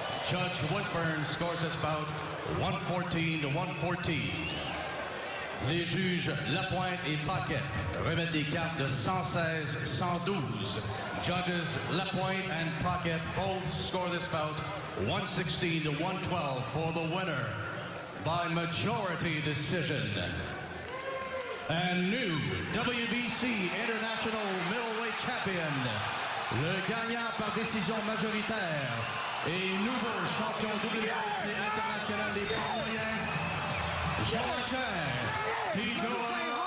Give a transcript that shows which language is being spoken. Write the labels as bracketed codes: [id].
[en] Judge Woodburn scores this bout 114 to 114. [fr] Les juges Lapointe et Paquette remettent des cartes de 116-112. [en] Judges Lapointe and Paquette both score this bout 116 to 112 for the winner by majority decision. And new WBC International Middleweight Champion, [fr] le gagnant par décision majoritaire et nouveau champion WBC International des poids moyens, Joachim T-Joa.